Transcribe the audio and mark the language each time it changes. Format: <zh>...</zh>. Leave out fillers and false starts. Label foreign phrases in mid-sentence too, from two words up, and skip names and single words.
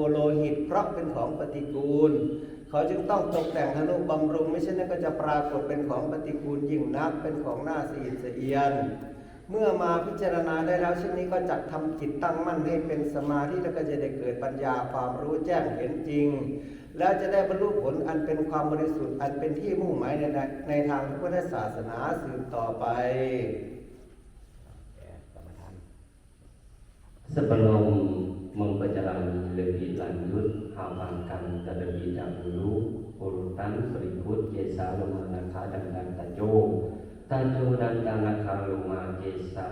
<th>โลหิตเพราะเป็นของปฏิกูลเขาจึงต้องตกแต่งทนุบำรุงไม่เช่นนั้นก็จะปรากฏเป็นของปฏิกูลยิ่งนักเป็นของน่าสะอิดสะเอียนเมื่อมาพิจารณาได้แล้วเช่นนี้ก็จักทำจิตตั้งมั่นให้เป็นสมาธิแล้วก็จะได้เกิดปัญญาความรู้แจ้งเห็นจริงแล้วจะได้บรรลุผลอันเป็นความบริสุทธิ์อันเป็นที่มุ่งหมายในทางพุทธศาสนาสืบต่อไป</th> <id>Sebelum memperjalani lebih lanjut, hafalkan terlebih dahulu urutan berikut Jesa, Luma, Naka, dan Tajo. Tajo dan Naka, Luma, Jesa.</id>